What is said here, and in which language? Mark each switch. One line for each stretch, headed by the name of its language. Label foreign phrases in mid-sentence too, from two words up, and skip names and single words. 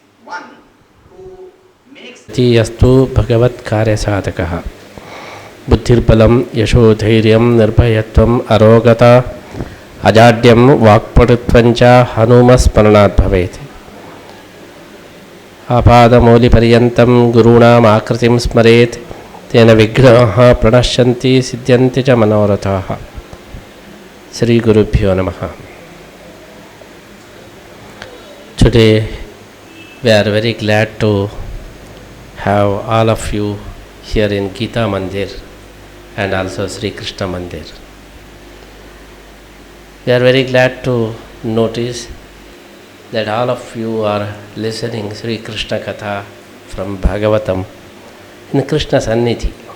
English: one who makes
Sanskrit: ಯಸ್ತು ಭಗವತ್ ಕಾರ್ಯಸಾಧಕಃ ಬುದ್ಧಿರ್ಬಲಂ ಯಶೋಧೈರ್ಯಂ ನಿರ್ಭಯತ್ವಂ ಅರೋಗತ ಅಜಾಡ್ಯಂ ವಾಕ್ಪಟುತ್ವಂಚ ಹನುಮಸ್ಮರಣಾತ್ ಭವೇತ್. ಆಪಾದಮೌಲಿಪರ್ಯಂತಂ ಗುರುಣಾಂ ಆಕೃತಿಂ ಸ್ಮರೇತ್ ತೇನ ವಿಘ್ನಾಃ ಪ್ರಣಶ್ಯಂತಿ ಸಿದ್ಧ್ಯಂತಿ ಚ ಮನೋರಥಾಃ. ಶ್ರೀ ಗುರುಭ್ಯೋ ನಮಃ.
English: Today we are very glad to have all of you here in Gita Mandir and also Sri Krishna Mandir. We are very glad to notice that all of you are listening Sri Krishna Katha from Bhagavatam in Krishna Sannidhi.